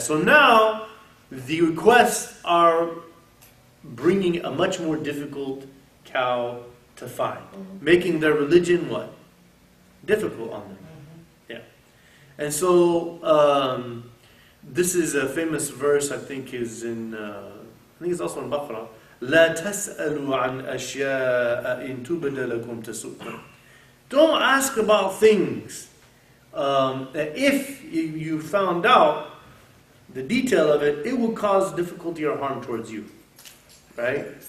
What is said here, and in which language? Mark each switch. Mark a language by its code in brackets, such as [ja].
[en] So now the requests are bringing a much more difficult cow to find, making their religion what? Difficult on them. Yeah. And so this is a famous verse. I think is in. I think it's also in Baqarah. [ar] لا تسألوا عن أشياء إن تبد لكم تسؤكم. [en] Don't ask about things that if you found out the detail of it, it will cause difficulty or harm towards you. Right?